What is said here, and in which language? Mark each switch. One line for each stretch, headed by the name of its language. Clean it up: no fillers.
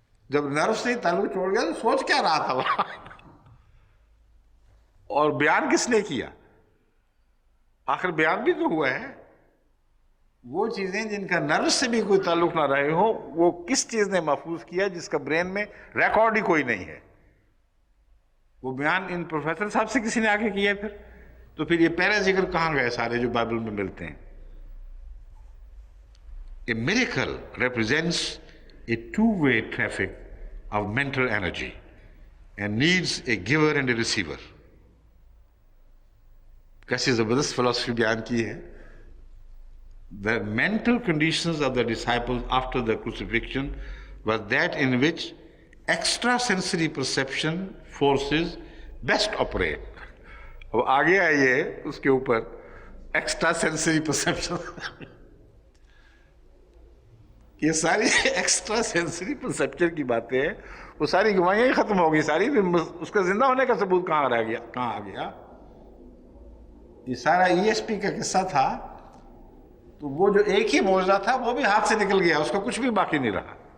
Urdu: جب نرو سے تعلق چھوڑ گیا تو سوچ کیا رہا تھا وہاں؟ اور بیان کس نے کیا؟ آخر بیان بھی تو ہوا ہے. وہ چیزیں جن کا نرو سے بھی کوئی تعلق نہ رہے ہو، وہ کس چیز نے محفوظ کیا جس کا برین میں ریکارڈ ہی کوئی نہیں ہے؟ وہ بیان ان پروفیسر صاحب سے کسی نے آگے کیا ہے. تو پھر یہ پہلا ذکر کہاں گئے سارے جو بائبل میں ملتے ہیں؟
English: A miracle represents a two-way traffic of mental energy and needs a giver and a receiver.
Urdu: کیسی زبردست فلسفی بیان کی ہے.
English: The mental conditions of the disciples after the crucifixion was that in which extrasensory perception forces best operate.
Urdu: اب آگے آئیے اس کے اوپر ایکسٹرا سینسری پرسپشن. یہ ساری ایکسٹرا سینسری پرسپشن کی باتیں ہیں، وہ ساری گوائیاں ہی ختم ہو گئی ساری. پھر اس کا زندہ ہونے کا ثبوت کہاں رہ گیا، کہاں آ گیا؟ یہ سارا ESP کا قصہ تھا، تو وہ جو ایک ہی معجزہ تھا وہ بھی ہاتھ سے نکل گیا، اس کا کچھ بھی باقی نہیں رہا.